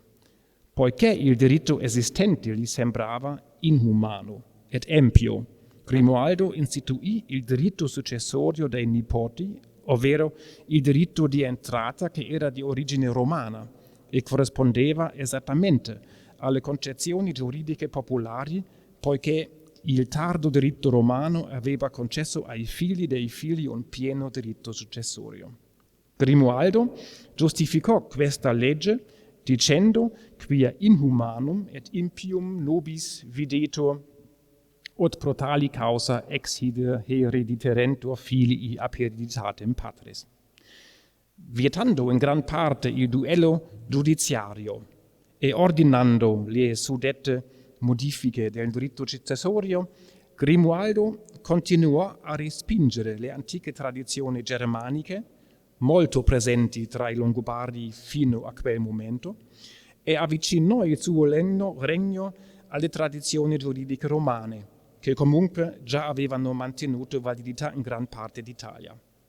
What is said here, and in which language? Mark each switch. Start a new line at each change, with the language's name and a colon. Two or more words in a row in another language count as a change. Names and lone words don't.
Italian: Poiché il diritto esistente gli sembrava inumano ed empio, Grimoaldo istituì il diritto successorio dei nipoti, ovvero il diritto di entrata che era di origine romana e corrispondeva esattamente alle concezioni giuridiche popolari, poiché il tardo diritto romano aveva concesso ai figli dei figli un pieno diritto successorio. Grimoaldo giustificò questa legge dicendo
Latin: quia inhumanum et impium nobis videtur ut pro tali causa ex herediterentur filii ab hereditatem patris,
Italian: vietando in gran parte il duello giudiziario e ordinando le suddette modifiche del diritto successorio, Grimoaldo continuò a respingere le antiche tradizioni germaniche, molto presenti tra i Longobardi fino a quel momento, e avvicinò il suo regno alle tradizioni giuridiche romane, che comunque già avevano mantenuto validità in gran parte d'Italia.